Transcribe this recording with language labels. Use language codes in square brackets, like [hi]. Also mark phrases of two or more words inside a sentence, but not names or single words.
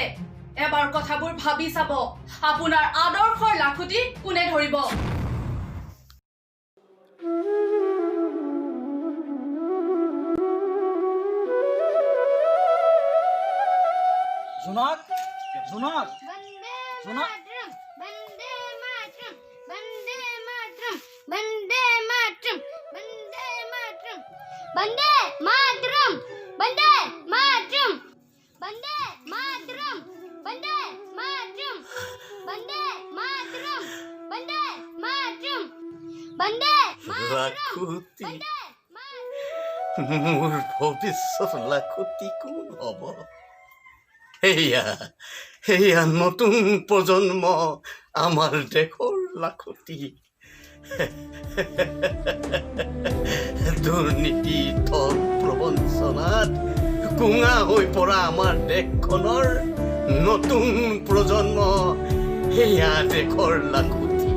[as] এবাৰ কথাবোৰ ভাবি চাব, আপোনাৰ আদৰ্শৰ লাখুটি কোনে ধৰিব? জোনাক, জোনাক, [sa] वंदे [as] জোনাক। [sa] मातरम, वंदे मातरम, वंदे मातरम, वंदे मातरम, वंदे मातरम, वंदे मातरम, वंदे मातरम, वंदे मातरम, वंदे मातरम, वंदे मातरम, वंदे मातरम, वंदे मातरम, [as] লাখুটি, [sa] वंदे मातरम। [as] মোৰ ভৱিষ্যত লাখুটি কোন হ'ব? সেয়া নতুন প্ৰজন্ম, আমাৰ দেশৰ লাখুটি। দুৰ্নীতি, ঠগ প্ৰবঞ্চনাত কুঙা হৈ পৰা আমাৰ দেশখনৰ নতুন প্ৰজন্ম, সেয়া দেশৰ লাখুটি।